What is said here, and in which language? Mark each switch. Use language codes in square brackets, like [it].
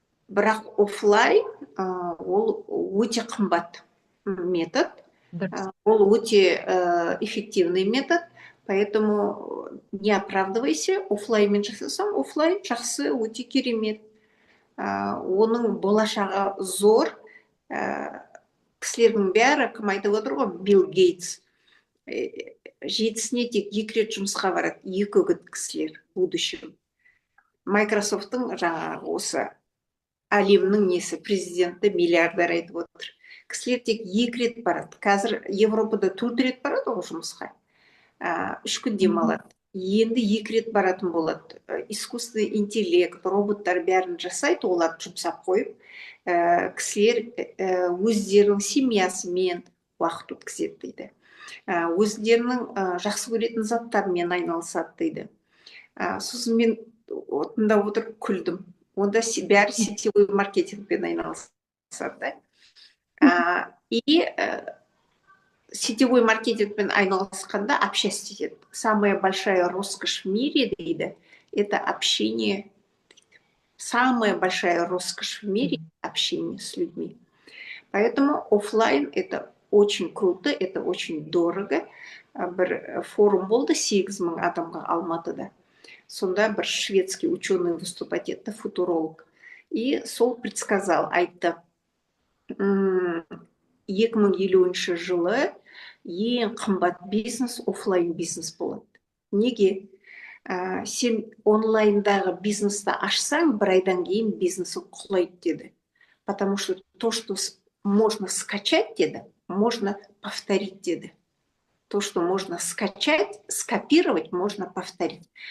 [kk] Бірақ офлайн ол өте қымбат метод. Ол өте эффективный метод. [ru] Поэтому не оправдывайся, [kk] офлайнмен жасасаң, офлайн жақсы, өте керемет. Оның болашағы зор. Кісілердің бәрі, кім айтып отыр ғой, Билл Гейтс. 7-сіне тек 2 рет жұмысқа барады, 2 үгіт кісілер, будущем. Microsoft'тың жаңағы осы әлемнің несі, президенті, миллиардер айтып отыр. Кісілер тек 2 рет барады. Қазір Европада 4 рет барады ғой жұмысқа. 3 күн демалады. Енді 2 рет баратын болады. Искусственный интеллект, роботтар бәрін жасайды, оларды жұмсап қойып, кісілер өздерінің семьясымен уақыт өткізеді дейді. Өздерінің жақсы көретін заттармен айналысады дейді. Сосын мен отында отырып күлдім. Онда бәрі сетевой маркетингпен айналысады. И сетевой маркетингпен айналысқанда общаться етеді. [ru] Самая большая роскошь в мире, [kk] дейді, [ru] это общение. Самая большая роскошь в мире – общение с людьми. Поэтому офлайн – это очень круто, это очень дорого. [kk] Бір форум болды, 8 000 адамға Алматыда. Сонда бір [ru] шведский ученый выступать [kk] етті, футуролог. И сол предсказал, айтты, 2050 жылы ең қымбат бизнес офлайн бизнес болады. Неге? Сен онлайндағы бизнесті ашсаң, 1 айдан кейін бизнесің құлайды деді. [ru] Потому что то, что можно скачать, [kk] деді, [ru] можно повторить, деді. То, что можно скачать, скопировать, можно повторить.